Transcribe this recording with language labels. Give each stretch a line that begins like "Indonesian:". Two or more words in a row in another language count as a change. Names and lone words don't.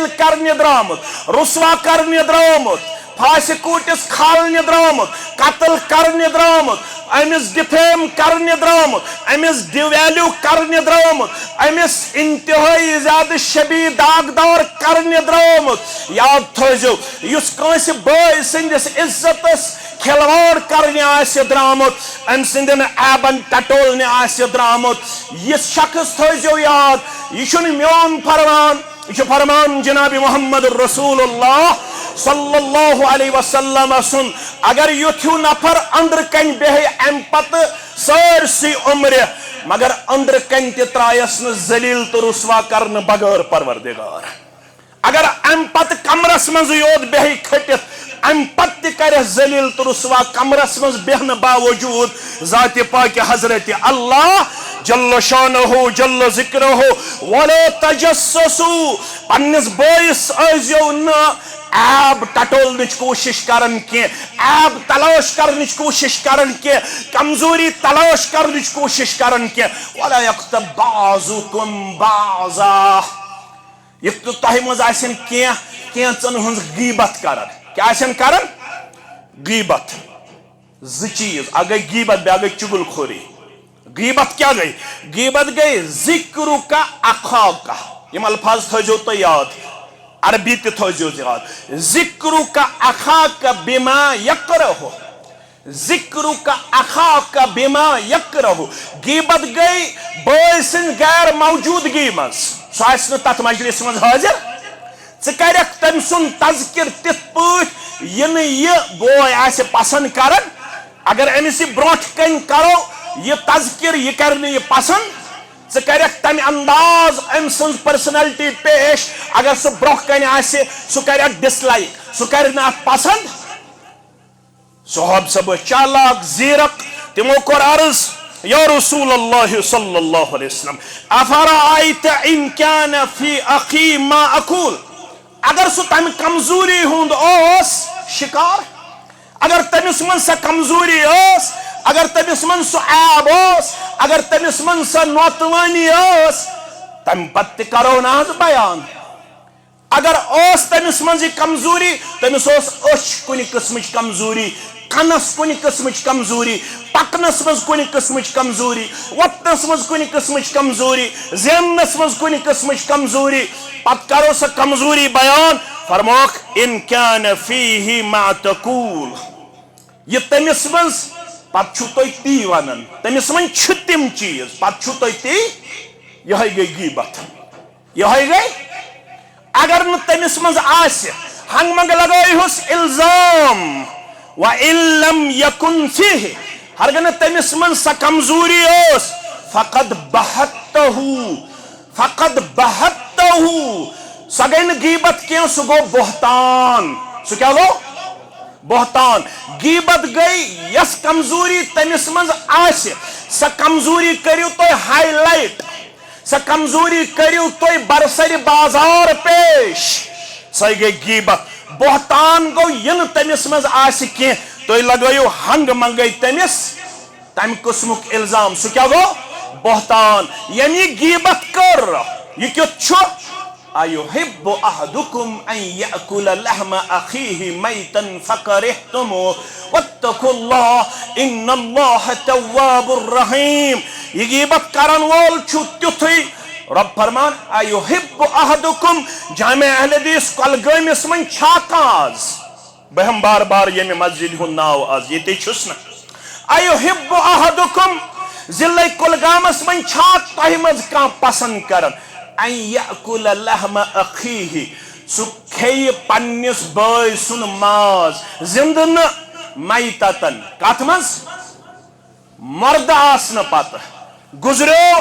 Kashmiri: کرنہِ درٛامُت رسوا کرنہِ درٛامُت پھاسہِ کوٗٹِس کھالنہِ درٛامُت قتل کرنہِ درٛامُت أمِس ڈِفیم کرنہِ درٛامُت أمِس ڈِویلیوٗ کرنہِ درٛامُت أمِس انتہٲیی زیادٕ شبیٖہ داغدار کرنہِ درٛامُت یاد تھٲیزیو یُس کٲنٛسہِ بٲے سٕنٛدِس عزتس کھلواڑ کرنہِ آسہِ درٛامُت أمۍ سٕنٛدٮ۪ن عیبن ٹٹولنہِ آسہِ درٛامُت یہِ شخص تھٲیزیو یاد یہِ چھُنہٕ میون فرمان یہ چھُ فرمان جناب
Arabic: محمد رسول اللہ صلی اللہ علیہ وسلم
Kashmiri: سن اگر یُتھ ہیوٗ نفر أنٛدرٕ کنہِ بیٚہہِ امہِ پتہٕ سٲرسٕے عمرِ مگر أنٛدرٕ کنہِ تہِ ترٛایس نہٕ ذلیٖل تہٕ رسوا کرنہٕ بغٲر پروردگار اگر امہِ پتہٕ کمرس منٛزٕے یوت بیٚہہِ کھٔٹِتھ امہِ پتہٕ تہِ کرٮ۪س ذلیٖل تہٕ رسوا کمرس منٛز بیٚہنہٕ باوجوٗد ذاتِ پاکہِ حضرتِ اللہ
Arabic: جل شانہ جل ذکرہ ولا تجسسوا
Kashmiri: پننس بٲیِس ٲسۍزیو نہٕ عیب ٹٹولنٕچ کوٗشش کران کینٛہہ عیب تلاش کرنٕچ کوٗشش کران کینٛہہ کمزوری تلاش کرنٕچ کوٗشش کران کینٛہہ
Arabic: ولا یغتب بعضکم بعضا
Kashmiri: یُتھ نہٕ تۄہہِ منٛز آسن کینٛژن ہٕنٛز غیبت کران کیٛاہ آسن کران غیبت زٕ چیٖز اکھ گٔے غیبت بیٛاکھ گٔے چُگل خوری غیبت کیا گئی غیبت گئی
Arabic: ذکرک اخاک
Kashmiri: یم الفاظ تھٲیزیو تُہۍ یاد عربی تہِ تھٲیزیو یاد
Arabic: ذکرک اخاک بما یکرہ ذکرک اخاک بما یکرہ
Kashmiri: غیبت گئی بٲے سٕنٛدِ غیر موجوٗدگی منٛز سُہ آسہِ نہٕ تتھ مجلس منٛز حٲضر ژٕ کرکھ تٔمۍ سُنٛد تذکر تِتھ پٲٹھۍ یہِ نہٕ یہِ بوے آسہِ پسنٛد کران اگر أمِس یہِ برونٛٹھ کنہِ کرو یہ تذکر یہ کرنے یہ پسند ژٕ کرکھ تمہِ انداز أمۍ سٕنٛز پرسنلٹی پیش اگر سُہ برونٛہہ کنہِ آسہِ سُہ کرکھ ڈس لایک سُہ کرِ نہٕ اتھ پسند صحاب صاحب چالاک زیرک تمو کوٚر عرض
Arabic: یا رسول اللہ صلی اللہ علیہ وسلم افرأیت ان کان فی اخی ما اقول
Kashmiri: اگر سُہ تمہِ کمزوری ہُنٛد اوس شکار اگر تٔمِس منٛز سۄ کمزوری ٲس اگر تٔمِس منٛز سُہ عیب اوس اگر تٔمِس منٛز سۄ نوتوٲنی ٲس تمہِ پتہٕ تہِ کرو نہٕ حظ بیان اگر اوس تٔمِس منٛز یہِ کمزوری تٔمِس اوس أچھ کُنہِ قٕسمٕچ کمزوری کنس کُنہِ قٕسمٕچ کمزوری پکنس منٛز کُنہِ قٕسمٕچ کمزوری وۄتھنس منٛز کُنہِ قٕسمٕچ کمزوری زیننس منٛز کُنہِ قٕسمٕچ کمزوری پتہٕ کرو سۄ کمزوری بیان فرموکھ
Arabic: ان کان فیہ ما تقول
Kashmiri: یہ تٔمِس منٛز پتہٕ چھُو تُہۍ تی ونان تٔمِس منٛز چھِ تِم چیٖز پتہٕ چھُو تُہۍ تی یِہوٚے گٔے غیبت یِہوٚے گٔے اگر نہٕ تٔمِس منٛز آسہِ ہنٛگہٕ منٛگہٕ لگٲیہوس الزام
Arabic: وَإِن لَمْ يَكُنْ فِيهِ
Kashmiri: ہرگاہ نہٕ تٔمِس منٛز سۄ کمزوری ٲس فقد بہتہُ سۄ گٔے نہٕ غیبت کینٛہہ سُہ گوٚو بہتان سُہ کیٛاہ گوٚو بہتان غیبت گئی یس کمزوری تٔمِس منٛز آسہِ سۄ کمزوری کٔرِو تُہۍ ہائی لایٹ سۄ کمزوری کٔرِو تُہۍ برسرِ بازار پیش سۄے گٔے غیبت بہتان گوٚو یہِ نہٕ تٔمِس منٛز آسہِ کینٛہہ تُہۍ لگٲیِو ہنٛگہٕ منٛگے تٔمِس تمہِ قٕسمُک الزام سُہ کیٛاہ گوٚو بہتان ییٚمۍ یہِ غیبت کٔر یہِ کیُتھ چھُ
Arabic: أيحب أحدكم أن يأكل لحم أخيه ميتا فكرهتموه واتقوا الله إن الله تواب رحيم
Kashmiri: یہ غیبت کرن وول چھُ تیُتھُے رب فرمان
Arabic: أيحب أحدكم
Kashmiri: جامع اہل حدیث کۄلگٲمِس منٛز چھا کانٛہہ آز بہٕ ہٮ۪مہٕ بار بار ییٚمہِ مسجد ہُنٛد ناو آز ییٚتے چھُس نہٕ
Arabic: أيحب أحدكم
Kashmiri: ضلعے کۄلگامس منٛز چھا تۄہہِ منٛز کانٛہہ پسنٛد کران
Arabic: ان یأکل لحم اخیہ
Kashmiri: سُہ کھیٚیہِ پننِس بٲے سُنٛد ماز زندٕ نہٕ میتتن کتھ منٛز مردٕ آسنہٕ پتہٕ گُزریو